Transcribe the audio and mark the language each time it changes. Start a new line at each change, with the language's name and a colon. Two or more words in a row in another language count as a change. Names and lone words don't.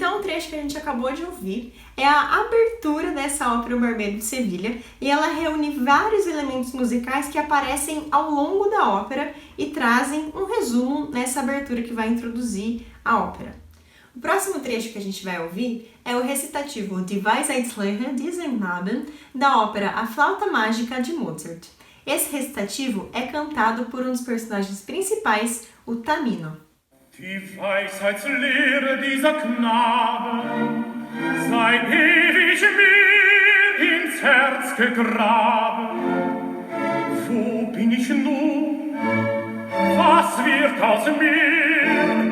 Portuguese: trecho que a gente acabou de ouvir é a abertura dessa ópera O Barbeiro de Sevilha, e ela reúne vários elementos musicais que aparecem ao longo da ópera e trazem um resumo nessa abertura que vai introduzir a ópera. O próximo trecho que a gente vai ouvir é o recitativo Die Weisheitslehre dieses Knaben, da ópera A Flauta Mágica de Mozart. Esse recitativo é cantado por um dos personagens principais, o Tamino.
German: Die Weisheitslehre dieser Knaben sei ewig mir ins Herz gegraben. Wo bin ich nun? Was wird aus mir?